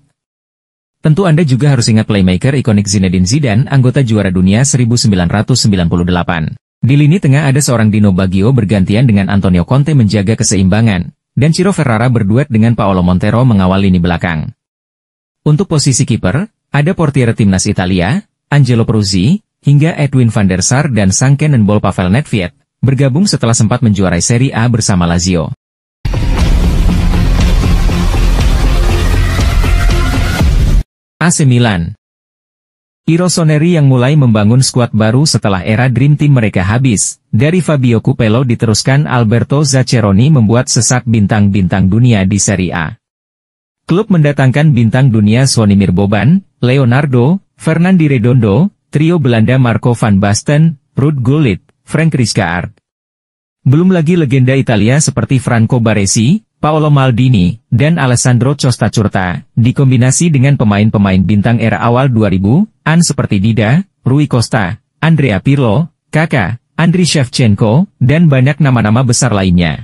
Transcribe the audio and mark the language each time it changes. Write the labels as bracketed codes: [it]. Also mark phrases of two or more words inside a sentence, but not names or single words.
[id] Tentu Anda juga harus ingat playmaker ikonik Zinedine Zidane, anggota juara dunia 1998. Di lini tengah ada seorang Dino Baggio bergantian dengan Antonio Conte menjaga keseimbangan, dan Ciro Ferrara berduet dengan Paolo Montero mengawal lini belakang. Untuk posisi kiper, ada portiere timnas Italia, Angelo Peruzzi, hingga Edwin van der Sar dan sang cannonball Pavel Nedved, bergabung setelah sempat menjuarai Serie A bersama Lazio. AC Milan. Rossoneri yang mulai membangun skuad baru setelah era Dream Team mereka habis, dari Fabio Capello diteruskan Alberto Zaccheroni membuat sesak bintang-bintang dunia di Serie A. Klub mendatangkan bintang dunia Zvonimir Boban, Leonardo, Fernando Redondo, trio Belanda Marco van Basten, Ruud Gullit, Frank Rijkaard. Belum lagi legenda Italia seperti Franco Baresi, Paolo Maldini, dan Alessandro Costa Curta, dikombinasi dengan pemain-pemain bintang era awal 2000-an seperti Dida, Rui Costa, Andrea Pirlo, Kaká, Andriy Shevchenko, dan banyak nama-nama besar lainnya.